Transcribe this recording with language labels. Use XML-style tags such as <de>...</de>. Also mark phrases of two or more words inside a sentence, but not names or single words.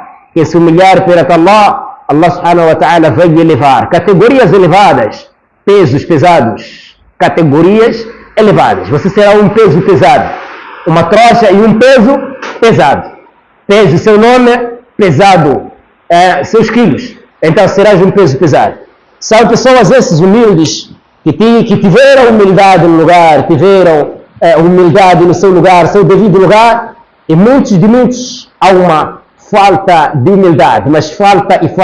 <pt>Quem se humilhar perante Allah,</pt> <ar>الله سبحانه وتعالى</ar> <pt>vai elevar. Categorias elevadas. Pesos pesados. Categorias elevadas. Você será um peso pesado. Uma trouxa e um peso pesado. Peso, seu nome, pesado. Seus quilos. Então serás um peso pesado. São pessoas esses humildes que tiveram humildade no lugar, tiveram humildade no seu lugar, seu devido lugar, e muitos há uma falta de humildade, mas falta.</pt>